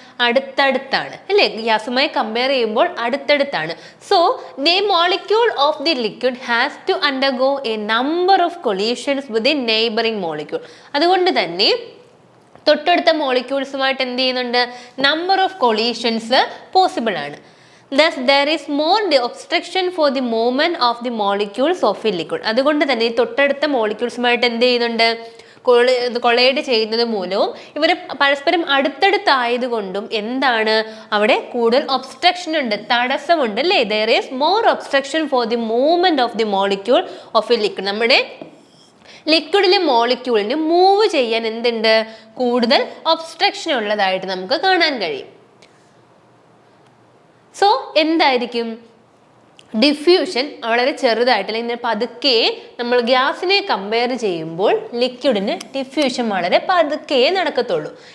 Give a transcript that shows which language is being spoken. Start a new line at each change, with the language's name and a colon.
Malayalam: അടുത്തടുത്താണ് അല്ലേ? ഗ്യാസുമായി കമ്പയർ ചെയ്യുമ്പോൾ അടുത്തടുത്താണ്.
English: So the molecule of the liquid has to undergo a number of collisions with the neighbouring molecule.
Malayalam: അതുകൊണ്ട് തന്നെ തൊട്ടടുത്ത മോളിക്യൂൾസുമായിട്ട് എന്ത് ചെയ്യുന്നുണ്ട്?
English: Number of collisions possible ആണ്. Thus there is more obstruction for the movement of the molecules of a liquid.
Malayalam: അതുകൊണ്ട് തന്നെ ഈ തൊട്ടടുത്ത മോളിക്യൂൾസുമായിട്ട് എന്ത് ചെയ്യുന്നുണ്ട്? കൊളൈഡ് ചെയ്യുന്നത് മൂലവും ഇവർ പരസ്പരം അടുത്തടുത്തായതുകൊണ്ടും എന്താണ്? അവിടെ കൂടുതൽ ഒബ്സ്ട്രക്ഷൻ ഉണ്ട്, തടസ്സമുണ്ട് അല്ലേ?
English: There is more obstruction for the movement of the molecule of a liquid.
Malayalam: നമ്മുടെ ലിക്വിഡിലെ മോളിക്യൂളിന് മൂവ് ചെയ്യാൻ എന്തുണ്ട്? കൂടുതൽ ഒബ്സ്ട്രക്ഷൻ ഉള്ളതായിട്ട് നമുക്ക് കാണാൻ കഴിയും. സോ എന്തായിരിക്കും? ഡിഫ്യൂഷൻ വളരെ ചെറുതായിട്ട് അല്ലെങ്കിൽ പതുക്കെ നമ്മൾ ഗ്യാസിനെ കമ്പയർ ചെയ്യുമ്പോൾ ലിക്വിഡിന് ഡിഫ്യൂഷൻ വളരെ പതുക്കെ നടക്കത്തുള്ളൂ.